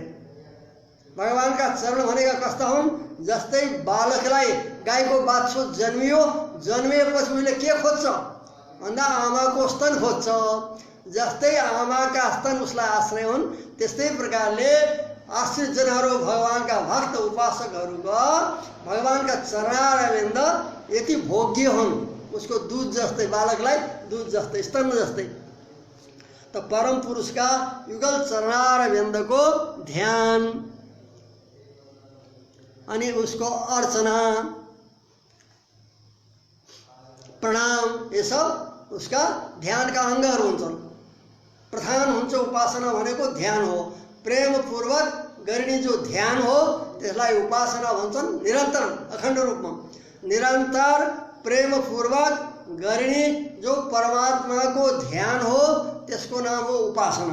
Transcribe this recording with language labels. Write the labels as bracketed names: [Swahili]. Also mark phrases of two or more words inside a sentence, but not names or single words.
[Nepali] भगवानका चरण भनेका कस्ता हुन्? जस्तै बालकलाई गाईको बाछो जन्मियो, जन्मिएपछि उसले के खोज्छ भन्दा आमाको स्तन खोज्छ। जस्तै आमाका स्तन उसलाई आश्रय हुन्, त्यस्तै प्रकारले आश्रित जनहरू भगवानका भक्त उपासकहरूका भगवानका चरणारविन्द यति भोग्य हुन्, उसको दूध जस्तै, बालकलाई दूध जस्तै, स्तन जस्तै। [Hindi] तो परम पुरुष का युगल चरणारविंद को ध्यान अनि उसको अर्चना प्रणाम, ये सब उसका [Nepali] ध्यानका अङ्गहरू हुन्छन्। प्रधान हुन्छ उपासना भनेको ध्यान हो। प्रेमपूर्वक गरिने जो ध्यान हो त्यसलाई उपासना भन्छन्। निरन्तर अखण्ड रूपमा निरन्तर प्रेमपूर्वक गरिने जो परमात्माको ध्यान हो त्यसको नाम हो उपासना।